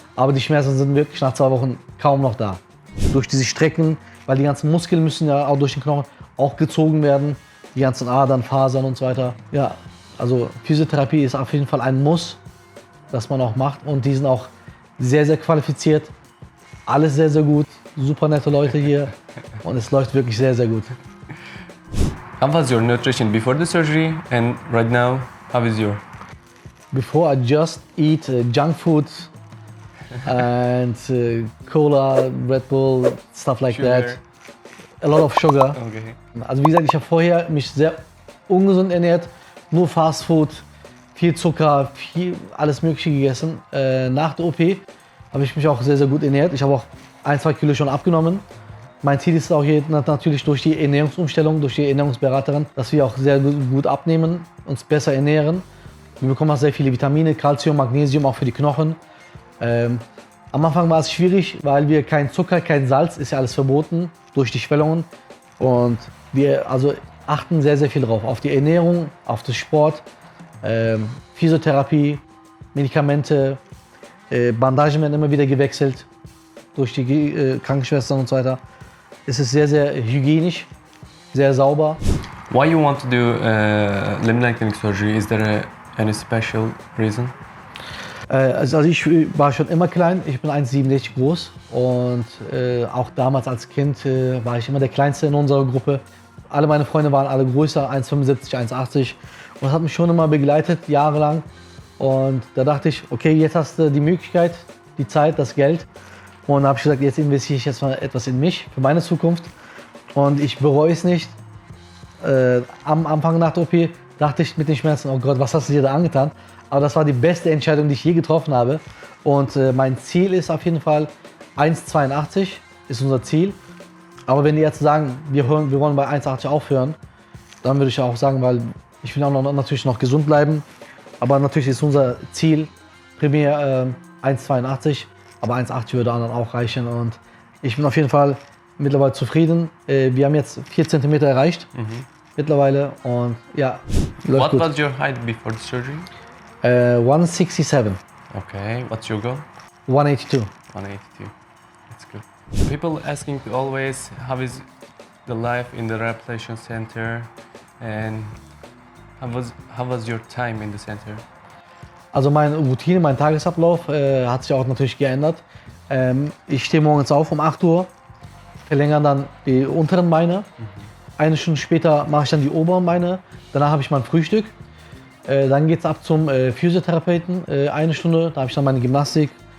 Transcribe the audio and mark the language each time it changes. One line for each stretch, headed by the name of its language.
German: Aber die Schmerzen sind wirklich nach 2 Wochen kaum noch da. Durch diese Strecken, weil die ganzen Muskeln müssen ja auch durch den Knochen auch gezogen werden. Die ganzen Adern, Fasern und so weiter. Ja, also Physiotherapie ist auf jeden Fall ein Muss, das man auch macht. Und die sind auch sehr, sehr qualifiziert. Alles sehr, sehr gut. Super nette Leute hier. Und es läuft wirklich sehr, sehr gut.
English: How was your nutrition before the surgery and right now, how is your? Before I just eat junk food and cola, Red Bull, stuff like Sugar. that. A lot of sugar. Okay.
German: Also wie gesagt, ich habe vorher mich sehr ungesund ernährt, nur Fast Food, viel Zucker, alles Mögliche gegessen. Nach der OP habe ich mich auch sehr, sehr gut ernährt. Ich habe auch 1-2 Kilo schon abgenommen. Mein Ziel ist auch hier natürlich durch die Ernährungsumstellung, durch die Ernährungsberaterin, dass wir auch sehr gut abnehmen, uns besser ernähren. Wir bekommen auch sehr viele Vitamine, Calcium, Magnesium, auch für die Knochen. Am Anfang war es schwierig, weil wir kein Zucker, kein Salz, ist ja alles verboten durch die Schwellungen. Und wir achten sehr, sehr viel drauf, auf die Ernährung, auf den Sport, Physiotherapie, Medikamente, Bandagen werden immer wieder gewechselt durch die Krankenschwestern und so weiter. Es ist sehr, sehr hygienisch, sehr sauber. Why you want to do limb lengthening surgery? Is there any special reason? Also ich war schon immer klein, ich bin 1,67 groß und auch damals als Kind war ich immer der Kleinste in unserer Gruppe. Alle meine Freunde waren alle größer, 1,75, 1,80 und das hat mich schon immer begleitet, jahrelang. Und da dachte ich, okay, jetzt hast du die Möglichkeit, die Zeit, das Geld. Und da habe ich gesagt, jetzt investiere ich jetzt mal etwas in mich, für meine Zukunft. Und ich bereue es nicht. Am Anfang nach der OP dachte ich mit den Schmerzen, oh Gott, was hast du dir da angetan? Aber das war die beste Entscheidung, die ich je getroffen habe. Und mein Ziel ist auf jeden Fall 1,82 ist unser Ziel. Aber wenn die Ärzte sagen, wir wollen bei 1,80 aufhören, dann würde ich auch sagen, weil ich will auch natürlich noch gesund bleiben. Aber natürlich ist unser Ziel primär 1,82. Aber 1,80 würde dann auch reichen und ich bin auf jeden Fall mittlerweile zufrieden. Wir haben jetzt 4 cm erreicht mittlerweile und ja, läuft gut.
English: What was your height before the surgery? 167. Okay, what's your goal? 182. 182. That's good. People asking always how is the life in the rehabilitation center and how was your time in the center?
German: Also meine Routine, mein Tagesablauf hat sich auch natürlich geändert. Ich stehe morgens auf um 8 Uhr, verlängere dann die unteren Beine. Eine Stunde später mache ich dann die oberen Beine. Danach habe ich mein Frühstück. Dann geht es ab zum Physiotherapeuten. Eine Stunde, da habe ich dann meine Gymnastik.